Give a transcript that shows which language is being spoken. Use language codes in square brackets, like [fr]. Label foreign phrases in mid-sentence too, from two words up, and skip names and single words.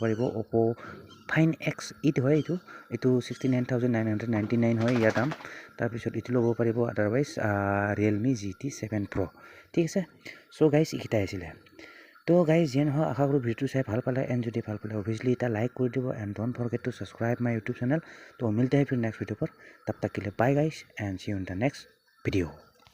[as] পাৰিব Oppo Fine X8 হয় এইটো 69,999 হয় ইয়াৰ দাম তাৰপিছত এইটো ল'ব পাৰিব আদাৰৱাইজ ৰিয়েলমি GT 7 Pro ঠিক আছে [en] so guys [as] এইকেইটাই আছিলে তো গাইজ যেন হয় আশা কৰোঁ ভিডিঅ'টো চাই ভাল পালে এণ্ড যদি ভাল পালে অভিয়াছলি এটা লাইক কৰি দিব [en] and don't forget to subscribe my YouTube channel [as] তো [hi] मिलते हैं फिर [en] next video [hi] पर तब तक के लिए [en] bye guys and see you in the next video